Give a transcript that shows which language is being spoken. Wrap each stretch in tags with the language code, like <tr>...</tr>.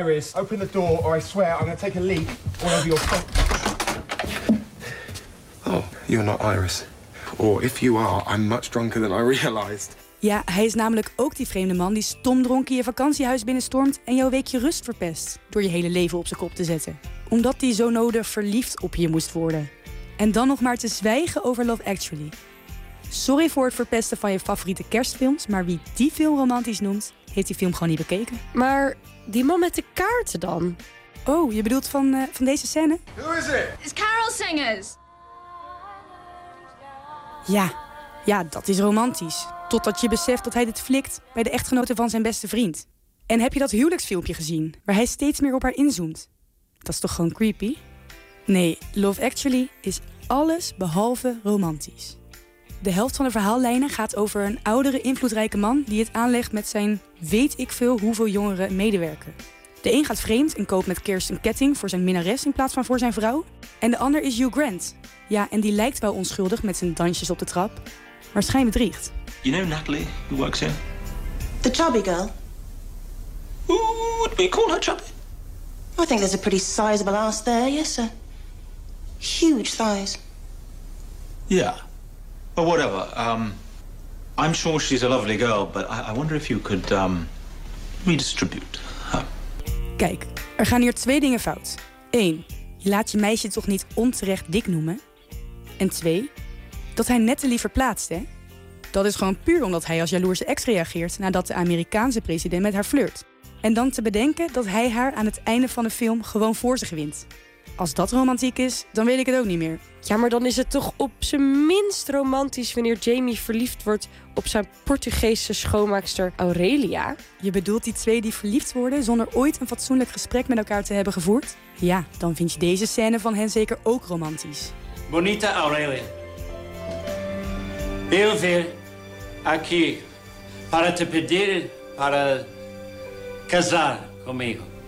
<en>Iris, open the door or I swear I'm gonna take a leak all over your phone. Oh, you're not Iris. Or if you are, I'm much drunker than I realized.</en> <nl>Ja, hij is namelijk ook die vreemde man die stomdronken je vakantiehuis binnenstormt en jouw weekje rust verpest door je hele leven op zijn kop te zetten. Omdat hij zo nodig verliefd op je moest worden. En dan nog maar te zwijgen over Love Actually. Sorry voor het verpesten van je favoriete kerstfilms, maar wie die film romantisch noemt, heeft die film gewoon niet bekeken. Maar die man met de kaarten dan? Oh, je bedoelt van deze scène?</nl> <en>Who is it? It's Carol Singers.</en> <nl>Ja, ja, dat is romantisch. Totdat je beseft dat hij dit flikt bij de echtgenote van zijn beste vriend. En heb je dat huwelijksfilmpje gezien, waar hij steeds meer op haar inzoomt? Dat is toch gewoon creepy? Nee, Love Actually is alles behalve romantisch. De helft van de verhaallijnen gaat over een oudere, invloedrijke man die het aanlegt met zijn weet ik veel hoeveel jongere medewerker. De een gaat vreemd en koopt met kerst een ketting voor zijn minnares in plaats van voor zijn vrouw. En de ander is Hugh Grant. Ja, en die lijkt wel onschuldig met zijn dansjes op de trap. Maar schijn bedriegt.</nl> <en>You know Natalie, who works here? The chubby girl. Ooh, do we call her chubby? I think there's a pretty sizable ass there, yes sir. Huge thighs. Yeah. Well, whatever. I'm sure she's a lovely girl, but I wonder if you could redistribute.</en> <nl>Kijk, er gaan hier 2 dingen fout. 1. Je laat je meisje toch niet onterecht dik noemen? En 2. Dat hij Natalie verplaatst, hè? Dat is gewoon puur omdat hij als jaloerse ex reageert nadat de Amerikaanse president met haar flirt. En dan te bedenken dat hij haar aan het einde van de film gewoon voor zich wint. Als dat romantiek is, dan weet ik het ook niet meer. Ja, maar dan is het toch op zijn minst romantisch wanneer Jamie verliefd wordt op zijn Portugese schoonmaakster Aurelia. Je bedoelt die twee die verliefd worden zonder ooit een fatsoenlijk gesprek met elkaar te hebben gevoerd? Ja, dan vind je deze scène van hen zeker ook romantisch.</nl> <pt>Bonita Aurelia.</pt> <nl>Heel veel</nl> <pt>aquí para te pedir para casar conmigo.</pt>